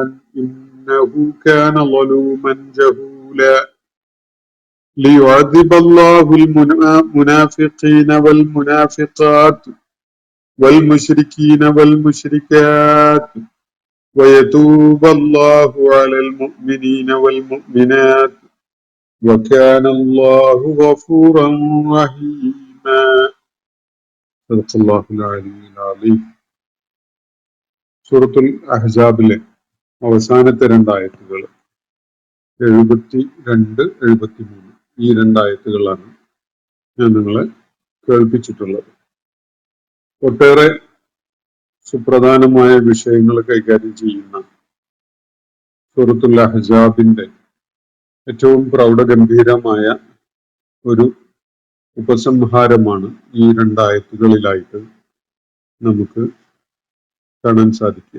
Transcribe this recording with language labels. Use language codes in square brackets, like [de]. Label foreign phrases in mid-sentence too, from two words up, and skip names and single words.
[ar] إنه كان ظلوما جهولا ليعذب الله المنافقين والمنافقات والمشركين والمشركات ويتوب الله على المؤمنين والمؤمنات وكان الله غفورا رحيما. صدق الله العلي العظيم. [ml] സൂറത്തുൽ അഹ്സാബിലെ അവസാനത്തെ രണ്ടായത്തുകൾ 72-73 ഈ രണ്ടായത്തുകളാണ് ഞാൻ നിങ്ങളെ കേൾപ്പിച്ചിട്ടുള്ളത്. ഒട്ടേറെ സുപ്രധാനമായ വിഷയങ്ങൾ കൈകാര്യം ചെയ്യുന്ന സൂറത്തുൽ അഹ്സാബിന്റെ ഏറ്റവും പ്രൗഢഗംഭീരമായ ഒരു ഉപസംഹാരമാണ് ഈ രണ്ടായത്തുകളിലായിട്ട് നമുക്ക് കാണാൻ സാധിക്കുക.